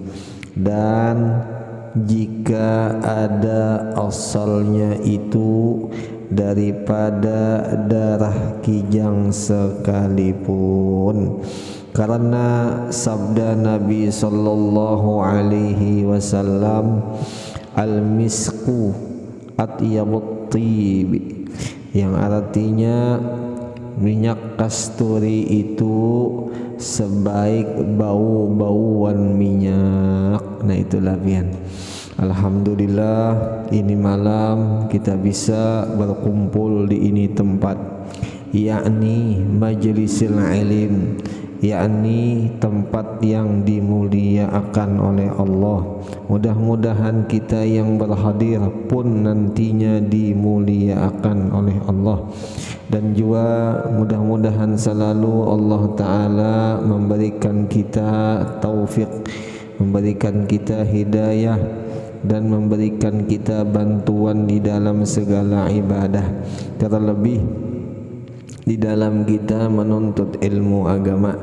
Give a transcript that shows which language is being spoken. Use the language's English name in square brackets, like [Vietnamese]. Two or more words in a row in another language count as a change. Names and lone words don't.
[Indonesian] Dan jika ada asalnya itu daripada darah kijang sekalipun, karena sabda Nabi [Arabic] sallallahu alaihi wasallam, al-misku atyabut tib, [Indonesian] yang artinya minyak kasturi itu sebaik bau-bauan minyak. Nah itulah pian. Alhamdulillah ini malam kita bisa berkumpul di ini tempat, yakni [Arabic] majlisil ilim, [Indonesian] yakni tempat yang dimuliakan oleh Allah. Mudah-mudahan kita yang berhadir pun nantinya dimuliakan oleh Allah, dan juga mudah-mudahan selalu Allah Ta'ala memberikan kita taufik, memberikan kita hidayah, dan memberikan kita bantuan di dalam segala ibadah, terlebih di dalam kita menuntut ilmu agama.